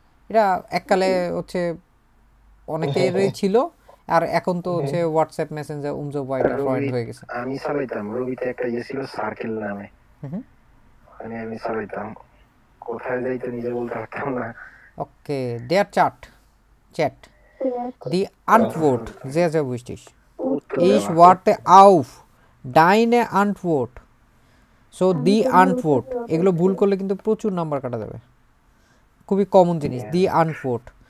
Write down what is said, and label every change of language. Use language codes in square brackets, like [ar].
[bn] এটা এককালে হচ্ছে অনেকেরই ছিল, আর এখন তো হচ্ছে হোয়াটসঅ্যাপ মেসেঞ্জার উমজবয়টা ফ্রেন্ড হয়ে গেছে। আমি চালাইতাম রবিতে একটা ইয়ে ছিল সার্কেল নামে, মানে আমি চালাইতাম, কোথায় যাইতে নিজে বলতে পারতাম না। [de] Okay, der Chat. Die Antwort, sehr, sehr wichtig. Ich warte auf deine Antwort. So, die Antwort. [bn] এগুলো ভুল করলে কিন্তু প্রচুর নাম্বার কাটা যাবে। খুবই কমন জিনিস, [de] die Antwort।